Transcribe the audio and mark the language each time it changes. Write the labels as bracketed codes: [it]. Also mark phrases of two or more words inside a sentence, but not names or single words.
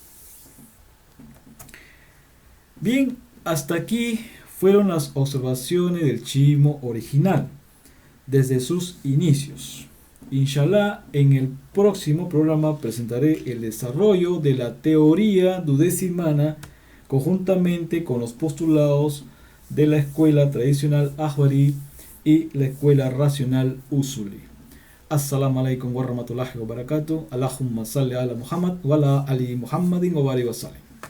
[es] Bien, hasta aquí fueron las observaciones del Chimo original, desde sus inicios. Inshallah, en el próximo programa presentaré el desarrollo de la teoría duodecimana conjuntamente con los postulados de la escuela tradicional Ahwari y la escuela racional Usuli. [ar] السلام عليكم ورحمة الله وبركاته. اللهم صل على محمد وعلى آل محمد وبارك وسلم.